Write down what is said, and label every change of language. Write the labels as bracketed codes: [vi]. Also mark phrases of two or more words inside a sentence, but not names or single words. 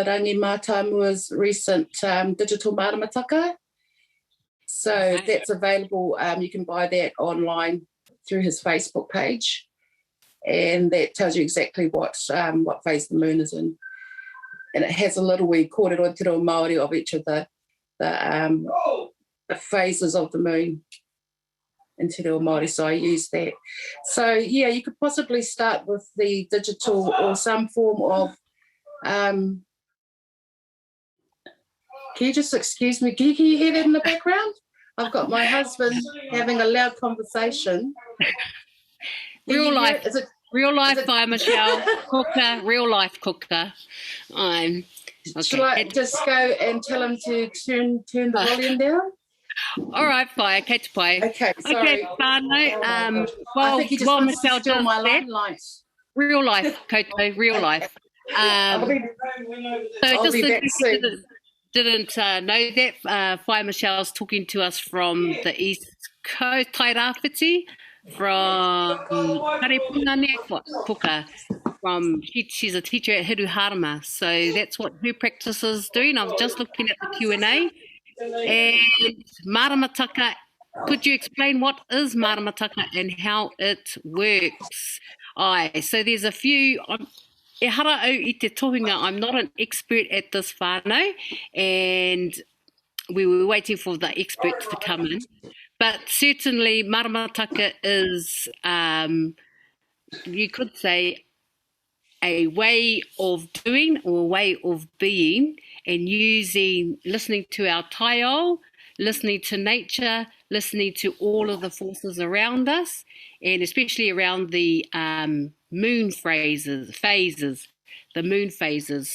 [en] Rangi Mātamua's recent digital maramataka. So that's available. You can buy that online through his Facebook page. And that tells you exactly what phase the moon is in. And it has a little wee [mi] kōrero te reo Māori [en] of each of the phases of the moon in [mi] te reo Māori, [en] so I use that. So, yeah, you could possibly start with the digital or some form of... can you just excuse me? Can you hear that in the background? I've got my husband having a loud conversation. Real life by Michelle. Cooker, real life cooker. Okay. Shall I just go and tell him to turn the volume down? All right, [mi] Pai. Okay, Pai. [en] Okay, sorry. Okay, whānau. I think he just wants to steal my limelight. Real life, Koto, real life. So just in case you didn't know that, Whai Michelle's talking to us from the East Coast, Tairāwhiti, from Puanga, she's a teacher at Hiru Harama, so that's what her practice is doing. I was just looking at the Q&A. And maramataka, could you explain what is maramataka and how it works? So there's a few... [mi] E hara au I te tohunga, [en] I'm not an expert at this whānau, and we were waiting for the experts to come in. But certainly maramataka is, you could say, a way of doing or a way of being and listening to our taiao, listening to nature, listening to all of the forces around us, and especially around the moon phases, the moon phases.